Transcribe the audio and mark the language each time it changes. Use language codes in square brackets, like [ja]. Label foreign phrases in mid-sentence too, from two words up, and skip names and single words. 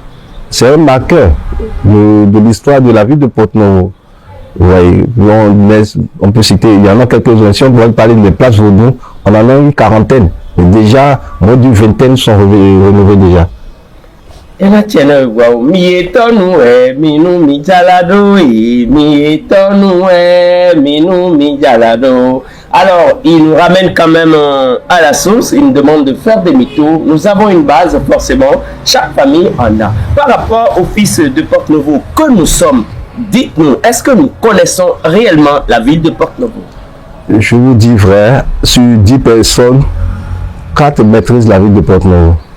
[fr] C'est un marqueur de l'histoire de la ville de Porto-Novo. Ouais, on peut citer, il y en a quelques-uns. Si on pourrait parler des places Vaudou, on en a une quarantaine. Et déjà, moins d'une vingtaine sont rénovées déjà. Et là, tiens, wow, [fon] minou mi jalado, mi jalado. [fr] Alors, il nous ramène quand même à la source, il nous demande de faire des mythos. Nous avons une base, forcément, chaque famille en a. Par rapport au fils de Porto-Novo que nous sommes, dites-nous, est-ce que nous connaissons réellement la ville de Porto-Novo? Je vous dis vrai, sur 10 personnes, 4 maîtrisent la ville de Porto-Novo.